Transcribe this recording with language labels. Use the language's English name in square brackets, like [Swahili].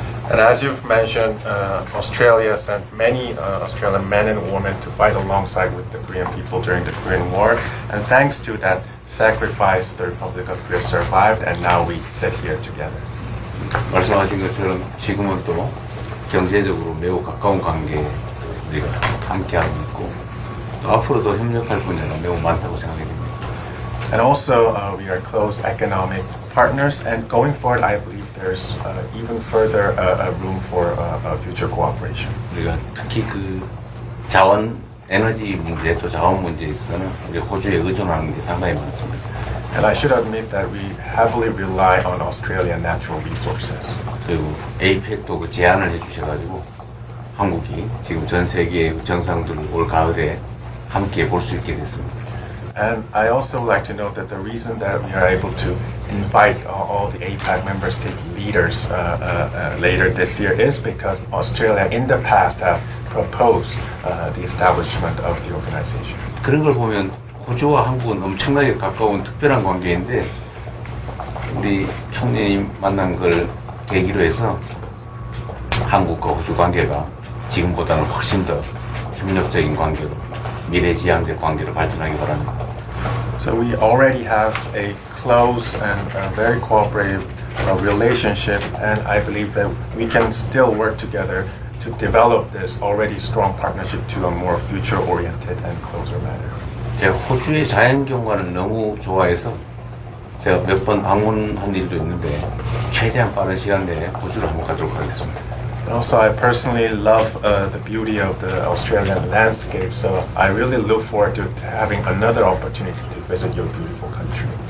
[English] And as you've mentioned, Australia sent many Australian men and women to fight alongside with the Korean people during the Korean War. And thanks to that sacrifice, the Republic of Korea survived, and now we sit here together. [Korean] 말씀하신 것처럼 지금은 또 경제적으로 매우 가까운 관계에 우리가 함께하고 있고 또 앞으로도 협력할 분야가 매우 많다고 생각이 됩니다. [English] And also, we are close economic partners, and going forward, I believe there's even further room for future cooperation. [Korean] 우리가 특히 그 자원 에너지 문제 또 자원 문제에 있어서는 우리 호주에 의존하는 게 상당히 많습니다. [English] And I should admit that we heavily rely on Australian natural resources. [Korean] 그리고 에이펙도 그 제안을 해주셔가지고 한국이 지금 전 세계의 정상들을 올 가을에 함께 볼 수 있게 됐습니다. [English] And I also like to note that the reason that we are able to invite all the APAC member state leaders later this year is because Australia in the past have proposed the establishment of the organization. [Korean] 그런 걸 보면 호주와 한국은 엄청나게 가까운 특별한 관계인데 우리 총리님 만난 걸 계기로 해서 한국과 호주 관계가 지금보다는 훨씬 더 협력적인 관계로 미래지향적 관계로 발전하기 바랍니다. [English] So we already have a close and very cooperative relationship, and I believe that we can still work together to develop this already strong partnership to a more future-oriented and closer manner. [Korean] 제가 호주의 자연경관을 너무 좋아해서 제가 몇 번 방문한 일도 있는데 최대한 빠른 시간 내에 호주를 한번 가도록 하겠습니다. [English] And also, I personally love the beauty of the Australian landscape, so I really look forward to having another opportunity to visit your beautiful country.